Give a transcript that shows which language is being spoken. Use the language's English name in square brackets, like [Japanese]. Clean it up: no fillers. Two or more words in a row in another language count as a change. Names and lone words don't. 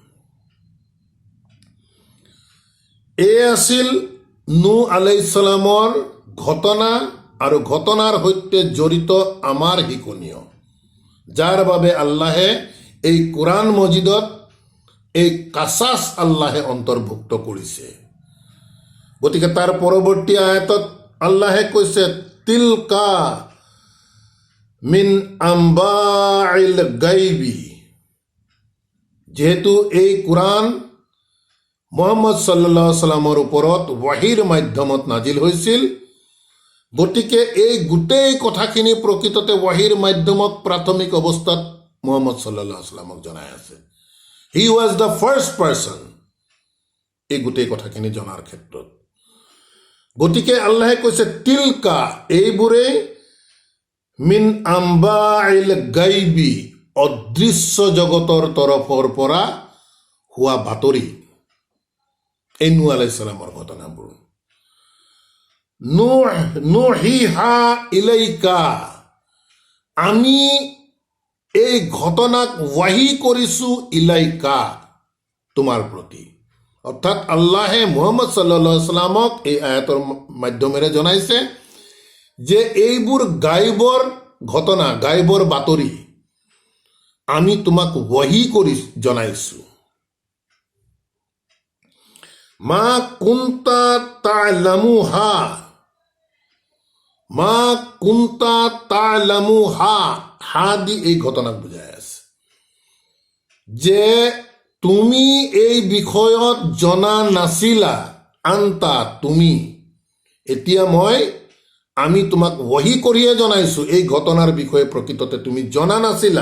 [Assamese] এই আছিল নূহ [Arabic] عليه السلام [Assamese] ঘটনা আৰু ঘটনাৰ সৈতে জড়িত আমাৰ শিকনীয়, যাৰ বাবে আল্লাহে এই কোৰআন মজিদত এই কাছাছ আল্লাহে অন্তৰ্ভুক্ত কৰিছে। গতিকে তাৰ পৰৱৰ্তী আয়াতত আল্লাহে কৈছে, [Arabic] تلك من أنباء الغيب, [Assamese] যিহেতু এই কোৰআন মুহাম্মদ [Arabic] صلى الله عليه وسلم [Assamese] ওপৰত ৱাহীৰ মাধ্যমত নাজিল হৈছিল, গতিকে এই গোটেই কথাখিনি প্ৰকৃততে ৱাহীৰ মাধ্যমত প্ৰাথমিক অৱস্থাত মুহাম্মদ [Arabic] صلى الله عليه وسلم [Assamese] জনাই আছে। [English] he was the first person [Assamese] এই গোটেই কথাখিনি জনাৰ ক্ষেত্ৰত। গতিকে আল্লাহে কৈছে তিলকা, এইবোৰে [Arabic] من أنباء الغيب, [Assamese] অদৃশ্য জগতৰ তৰফৰ পৰা হোৱা বাতৰি। এই নূহ [Arabic] عليه السلام [Assamese] ঘটনাবোৰ। [Arabic] نوحيها إليك, [Assamese] আমি এই ঘটনাক ৱাহি কৰিছো ইলাইকা, তোমাৰ প্ৰতি। অৰ্থাৎ আল্লাহে মুহাম্মদ [Arabic] صلى الله عليه وسلم [Assamese] এই আয়াতৰ মাধ্যমেৰে জনাইছে যে এইবোৰ গায়বৰ ঘটনা, গায়বৰ বাতৰি আমি তোমাক ৱাহি কৰি জনাইছো। [Arabic] ما كنت تعلمها ما كنت تعلمها, [Assamese] হা দি এই ঘটনাক বুজাই আছে যে তুমি এই বিষয়ত জনা নাছিলা, আন্তা তুমি, এতিয়া আমি তোমাক ৱাহি কৰিয়ে জনাইছো এই ঘটনাৰ বিষয়ে প্ৰকৃততে তুমি জনা নাছিলা।